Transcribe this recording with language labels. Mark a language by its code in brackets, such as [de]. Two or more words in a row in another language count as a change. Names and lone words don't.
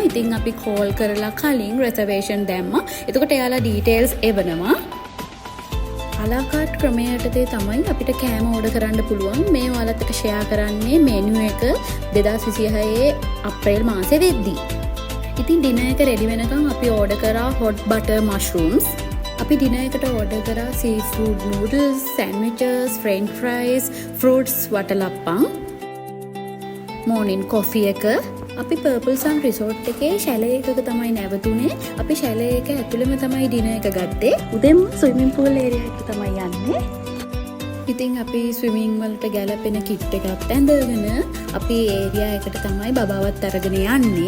[si] ඉතින් අපි කෝල් කරලා කලින් රිසර්වේෂන් දැම්මා. එතකොට එයාලා ඩීටේල්ස් එවනවා. අලාකාට් ක්‍රමයටදී තමයි අපිට කෑම ඕඩර් කරන්න පුළුවන්. මේ ඔයාලත් එක්ක ෂෙයා කරන්නේ මෙනු එක 2026 අප්‍රේල් මාසේ වෙද්දී. ඉතින් ඩිනර් එක රෙඩි වෙනකන් අපි ඕඩර් කරා [en] hot butter mushrooms. [si] අපි ඩිනර් එකට ඕඩර් කරා [en] seafood noodles, sandwiches, french fries, fruits [si] වටලප්පම්. [en] morning coffee [si] එක. අපි Purple Sun Resort එකේ ෂැලේ එකක තමයි නැවතුනේ. අපි ෂැලේ එක ඇතුළෙම තමයි ඩිනර් එක ගත්තේ. උදේම [en] swimming pool area [si] එකට තමයි යන්නේ. ඉතින් අපි ස්විමින් වලට ගැලපෙන කිට් එකක් ඇඳගෙන අපි ඒරියා එකට තමයි බබාවත් අරගෙන යන්නේ.